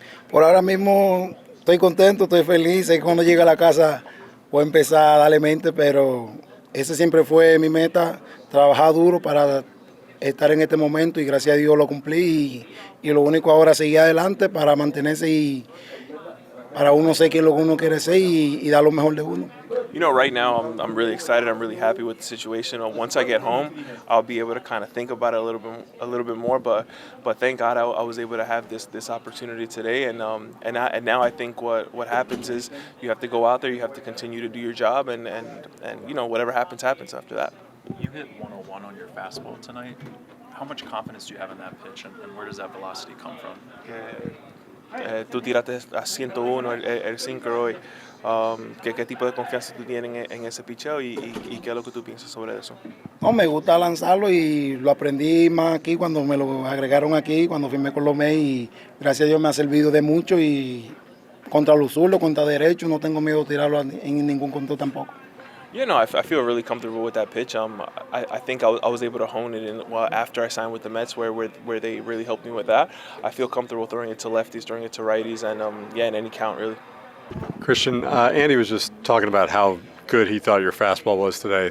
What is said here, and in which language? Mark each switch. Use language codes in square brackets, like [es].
[es] Por ahora mismo estoy contento, estoy feliz, sé que cuando llegue a la casa voy a empezar a darle mente, pero ese siempre fue mi meta, trabajar duro para estar en este momento y gracias a Dios lo cumplí y lo único ahora es seguir adelante para mantenerse y para uno ser quien lo que uno quiere ser y dar lo mejor de uno. [en] Right now I'm really excited. I'm really happy with the situation. Once I get home, I'll be able to kind of think about it a little bit more. But thank God I was able to have this opportunity today. And now I think what happens is you have to go out there, you have to continue to do your job, and whatever happens after that. You hit 101 on your fastball tonight. How much confidence do you have in that pitch, and where does that velocity come from? [es] Tú tiraste a 101 el sinker hoy. ¿Qué tipo de confianza tú tienes en ese picheo y qué es lo que tú piensas sobre eso? No, me gusta lanzarlo y lo aprendí más aquí cuando me lo agregaron aquí, cuando firmé con los Mets y gracias a Dios me ha servido de mucho y contra los zurdos, contra derechos, no tengo miedo de tirarlo en ningún control tampoco. [en] Yeah, no, I feel really comfortable with that pitch. I think I was able to hone it after I signed with the Mets, where they really helped me with that. I feel comfortable throwing it to lefties, throwing it to righties, and in any count really. Christian, Andy was just talking about how good he thought your fastball was today.